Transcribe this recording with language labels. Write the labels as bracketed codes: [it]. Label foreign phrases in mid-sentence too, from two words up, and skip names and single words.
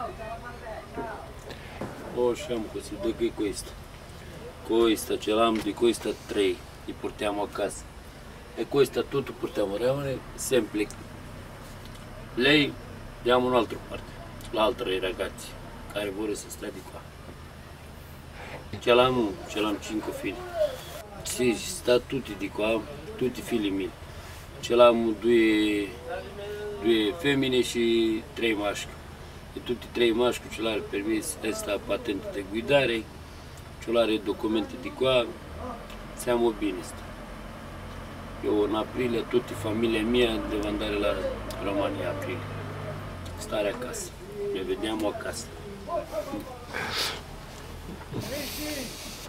[it] O siamo così, de che questa ce l'hanno di questa 3, li portiamo a casa e questa tutto portiamo a sempre lei diamo un'altra parte, l'altra ai ragazzi [ro] care vor să stea [it] di qua. Ce l'hanno 5 figli, sì, sta tutti di qua, tutti figli miei. Ce l'hanno 2 femmine și 3 maschi. E tutti 3 maschi ce l'ha il permesso, sta patente di guidare, ce l'ha i documenti di qua, siamo bene. [ro] Eu în aprilie, [it] tutta familia mia devo andare la Romania aprilie, stare acasă, ne vediamo acasă.